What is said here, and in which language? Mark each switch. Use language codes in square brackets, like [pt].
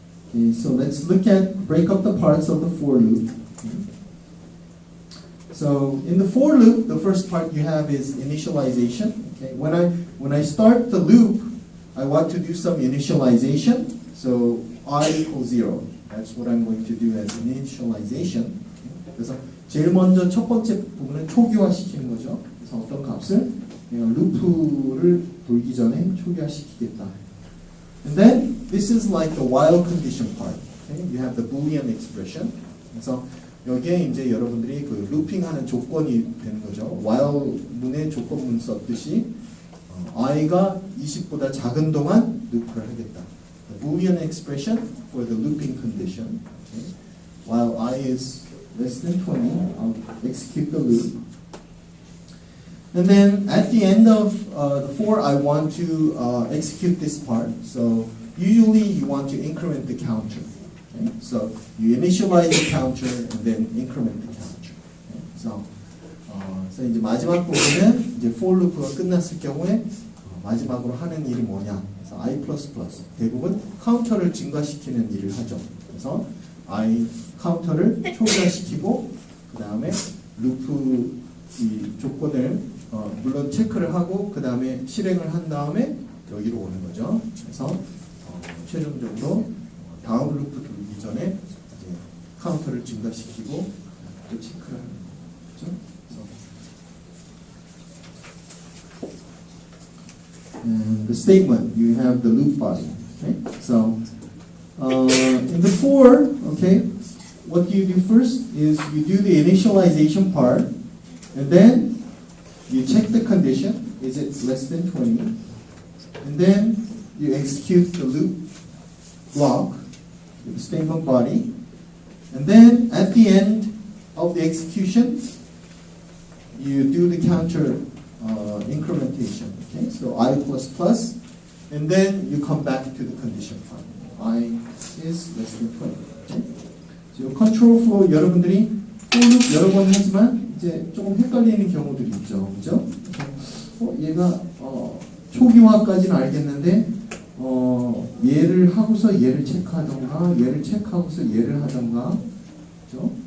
[en] Okay, so let's break up the parts of the for loop. Okay. So in the for loop, the first part you have is initialization. Okay, when I start the loop, I want to do some initialization. So I equals 0. That's what I'm going to do as initialization. [ko] 그래서 제일 먼저 첫 번째 부분은 초기화시키는 거죠. 그래서 어떤 값을 루프를 돌기 전에 초기화시키겠다. [en] And then this is like the while condition part. Okay? You have the Boolean expression. [ko] 그래서 여기에 이제 여러분들이 그 루핑하는 조건이 되는 거죠. while 문의 조건문 썼듯이 i가 20보다 작은 동안 루프를 하겠다. [en] The Boolean expression for the looping condition. Okay. While I is less than 20, I'll execute the loop. And then at the end of the for, I want to execute this part. So usually you want to increment the counter. Okay? So you initialize the counter and then increment the counter. Okay? [ko] So 이제 마지막 부분은 이제 for loop가 끝났을 경우에 마지막으로 하는 일이 뭐냐? 그래서 I++ 대부분 카운터를 증가시키는 일을 하죠. 그래서 I 카운터를 초기화시키고 그 다음에 루프 이 조건을 물론 체크를 하고 그 다음에 실행을 한 다음에 여기로 오는 거죠. 그래서 최종적으로 다음 루프 돌기 전에 이제 카운터를 증가시키고 또 체크를 하는 거죠. [en] And the statement, you have the loop body. Okay, so in the for, okay, what you do first is you do the initialization part, and then you check the condition, is it less than 20, and then you execute the loop block, the statement body, and then at the end of the execution, you do the counter incrementation. Okay, so I++, and then you come back to the condition part. I is less than 20. Okay? [ko] So control flow 여러분들이 for loop 여러 번 하지만 이제 조금 헷갈리는 경우들이 있죠, 그죠? 얘가 초기화까지는 알겠는데 얘를 하고서 얘를 체크하던가 얘를 체크하고서 얘를 하던가, 그죠?